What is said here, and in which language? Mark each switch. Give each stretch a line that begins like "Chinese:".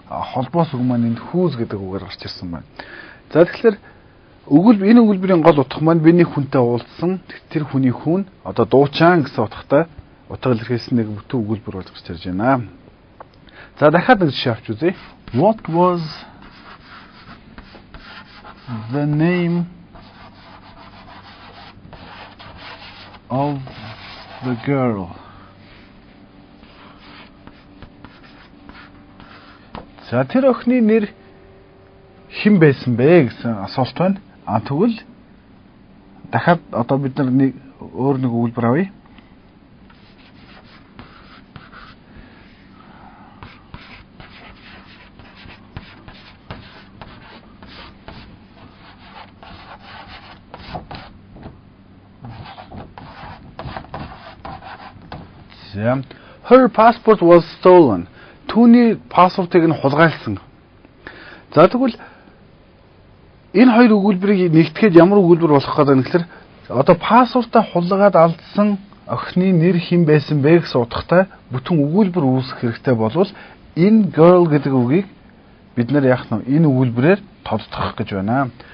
Mongolian: Холбоос үг маань энд whose гэдэг үгээр гарч ирсэн байна. За тэгэхээр энэ өгүүлбэрийн гол утга маань би нэг хүнтэй уулзсан. Тэр хүний хүн одоо дуучаан гэсэн утгатай утга илэрхийлсэн нэг бүтэн өгүүлбэр болж гарч ирж байна. За дахиад нэг жишээ авч үзье.
English: What was the name of the girl?
Mongolian: За тэр охины нэр хэн байсан бэ гэсэн асуулт байна. Тэгвэл дахиад одоо бид нар нэг өөр нэг өгүүлбэр авъя.
English: Her passport was stolen.
Mongolian: Түүний паспортыг нь хулгайлсан. За тэгвэл энэ хоёр өгүүлбэрийг нэгтгэхэд ямар өгүүлбэр болох гэдэг нь гэхээр одоо паспортаа хулгаад алдсан охины нэр хэн байсан бэ гэсэн утгатай бүтэн өгүүлбэр үүсгэх хэрэгтэй болвол энэ girl гэдэг үгийг бид нар яах нь энэ өгүүлбэрээр тодтгох гэж байна.